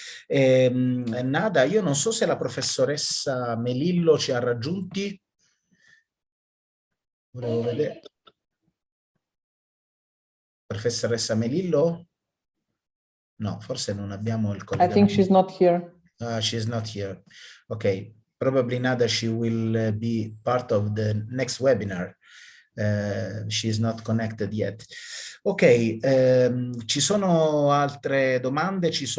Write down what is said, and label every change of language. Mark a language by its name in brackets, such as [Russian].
[Italian] Nada, io non so se la professoressa Melillo ci ha raggiunti. Volevo vedere. Professoressa Melillo? No, forse non abbiamo il collegamento. [English] I think she's not here. She's not here. Okay, probably Nada, she will be part of the next webinar. She is not connected yet. [Italian] Ok, ci sono altre domande?